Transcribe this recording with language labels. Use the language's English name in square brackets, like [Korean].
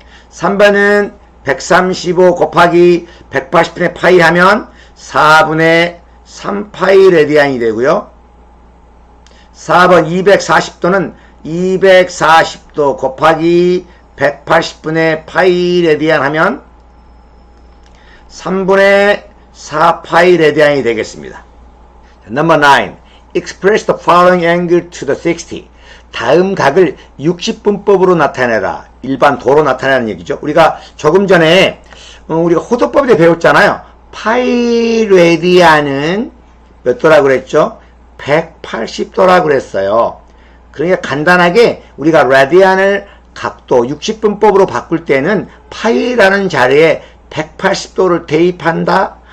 [Korean] 3번은 135 곱하기 180분의 파이 하면 4분의 3파이 레디안이 되고요. 4번 240도는 240도 곱하기 180분의 파이 레디안 하면 3분의 4파이 레디안이 되겠습니다. [English] Number 9. Express the following angle to the 60. [Korean] 다음 각을 60분법으로 나타내라. 일반 도로 나타내는 얘기죠. 우리가 조금 전에 우리가 호도법에 배웠잖아요. 파이 레디안은 몇 도라고 그랬죠? 180도라고 그랬어요. 그러니까 간단하게 우리가 라디안을 각도 60분법으로 바꿀 때는 파이라는 자리에 180도를 대입한다.